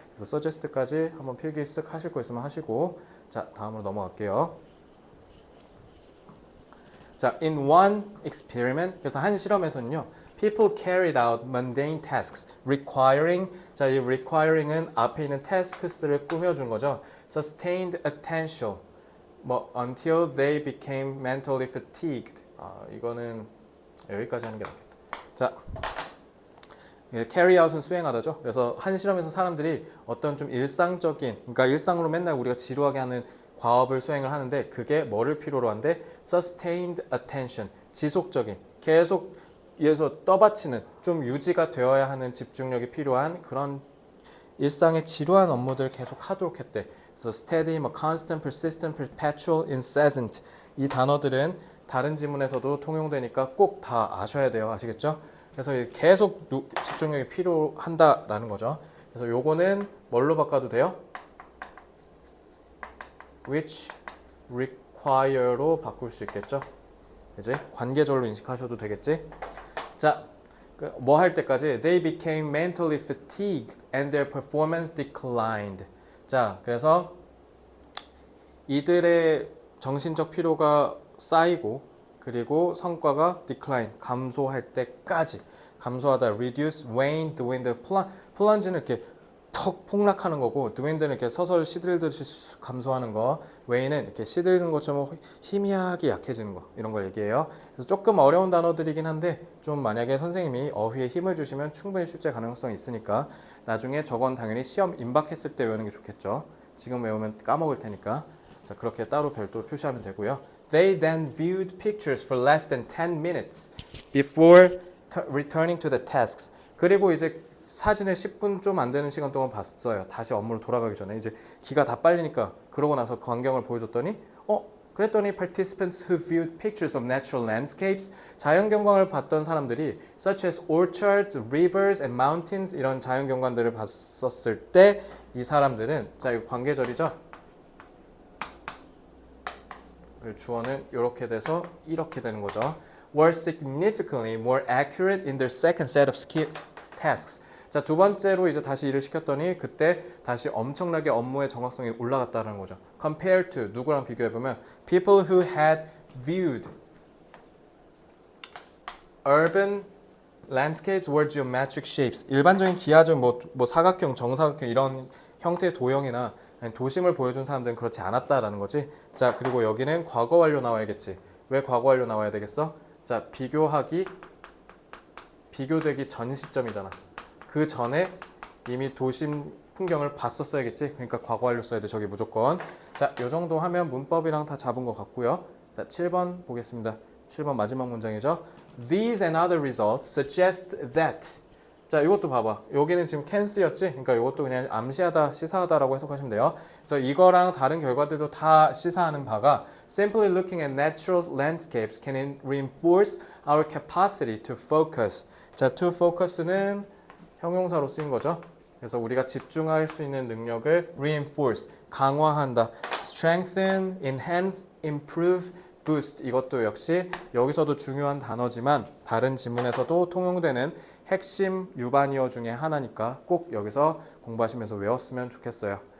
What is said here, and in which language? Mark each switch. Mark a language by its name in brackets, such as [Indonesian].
[Korean] 그래서 suggest까지 한번 필기 쓱 하실 거 있으면 하시고, 자 다음으로 넘어갈게요. 자, [English] in one experiment, [Korean] 그래서 한 실험에서는요, [English] people carried out mundane tasks requiring, [Korean] 자, 이 requiring은 앞에 있는 tasks를 꾸며준 거죠. [English] sustained attention, until they became mentally fatigued. [Korean] 이거는 여기까지 하는 게 낫겠다. 자, [English] carry out [Korean] 은 수행하다죠. 그래서 한 실험에서 사람들이 어떤 좀 일상적인, 그러니까 일상으로 맨날 우리가 지루하게 하는 과업을 수행을 하는데 그게 뭐를 필요로 한데 sustained attention, 지속적인, 계속 위에서 떠받치는, 좀 유지가 되어야 하는 집중력이 필요한 그런 일상의 지루한 업무들을 계속 하도록 했대. 그래서 [English] steady, constant, persistent, perpetual, incessant, [Korean] 이 단어들은 다른 지문에서도 통용되니까 꼭 다 아셔야 돼요. 아시겠죠? 그래서 계속 집중력이 필요한다라는 거죠. 그래서 요거는 뭘로 바꿔도 돼요? [English] which require [Korean] 로 바꿀 수 있겠죠? 이제 관계절로 인식하셔도 되겠지? 자, 뭐 할 때까지 [English] they became mentally fatigued and their performance declined. [Korean] 자, 그래서 이들의 정신적 피로가 쌓이고 그리고 성과가 decline, 감소할 때까지, 감소하다, [English] reduce, wane, dwindle, plunge [Korean] 는 이렇게 턱 폭락하는 거고, dwindle는 이렇게 서서히 시들듯이 감소하는 거, wane는 이렇게 시들는 것처럼 희미하게 약해지는 거, 이런 걸 얘기해요. 그래서 조금 어려운 단어들이긴 한데 좀 만약에 선생님이 어휘에 힘을 주시면 충분히 출제 가능성이 있으니까 나중에 저건 당연히 시험 임박했을 때 외우는 게 좋겠죠. 지금 외우면 까먹을 테니까. 자, 그렇게 따로 별도로 표시하면 되고요. [English] They then viewed pictures for less than 10 minutes before returning to the tasks. [Korean] 그리고 이제 사진을 10분 좀 안 되는 시간 동안 봤어요. 다시 업무로 돌아가기 전에. 이제 기가 다 빨리니까. 그러고 나서 그 광경을 보여줬더니 그랬더니 [English] participants who viewed pictures of natural landscapes, [Korean] 자연 경관을 봤던 사람들이 [English] such as orchards, rivers and mountains, [Korean] 이런 자연 경관들을 봤었을 때 이 사람들은, 자 이거 관계절이죠. 주어는 이렇게 돼서 이렇게 되는 거죠. [English] were significantly more accurate in their second set of tasks. [Korean] 자, 두 번째로 이제 다시 일을 시켰더니 그때 다시 엄청나게 업무의 정확성이 올라갔다는 거죠. [English] compared to, [Korean] 누구랑 비교해보면 [English] people who had viewed urban landscapes were geometric shapes. [Korean] 일반적인 기하적 뭐 사각형, 정사각형 이런 형태의 도형이나 도심을 보여준 사람들은 그렇지 않았다라는 거지. 자, 그리고 여기는 과거 완료 나와야겠지. 왜 과거 완료 나와야 되겠어? 자, 비교되기 전 시점이잖아. 그 전에 이미 도심 풍경을 봤었어야겠지. 그러니까 과거 완료 써야 돼. 저기 무조건. 자, 요 정도 하면 문법이랑 다 잡은 것 같고요. 자, 7번 보겠습니다. 7번 마지막 문장이죠. [English] These and other results suggest that. [Korean] 자, 이것도 봐봐. 여기는 지금 can's였지? 그러니까 이것도 그냥 암시하다, 시사하다라고 해석하시면 돼요. 그래서 이거랑 다른 결과들도 다 시사하는 바가 [English] simply looking at natural landscapes can reinforce our capacity to focus. [Korean] 자, to focus는 형용사로 쓰인 거죠. 그래서 우리가 집중할 수 있는 능력을 reinforce, 강화한다. [English] strengthen, enhance, improve, boost. [Korean] 이것도 역시 여기서도 중요한 단어지만 다른 지문에서도 통용되는 핵심 유반이어 중에 하나니까 꼭 여기서 공부하시면서 외웠으면 좋겠어요.